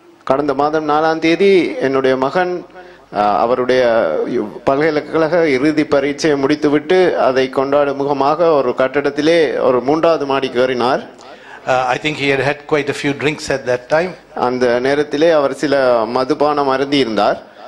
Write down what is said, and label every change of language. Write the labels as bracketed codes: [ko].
[ta] கடந்த மாதம் 4ஆம் தேதி என்னுடைய மகன் அவருடைய பல்கலைக்கழக இறுதி பரீட்சையை முடித்துவிட்டு அதை கொண்டாடும் முகமாக ஒரு கட்டடத்திலே ஒரு 3வது மாடிக்கு ஏறினார். [en] I think he had quite a few drinks at that time. [ta] அந்த நேரத்திலே அவர் சில மதுபானம் அருந்தி இருந்தார்.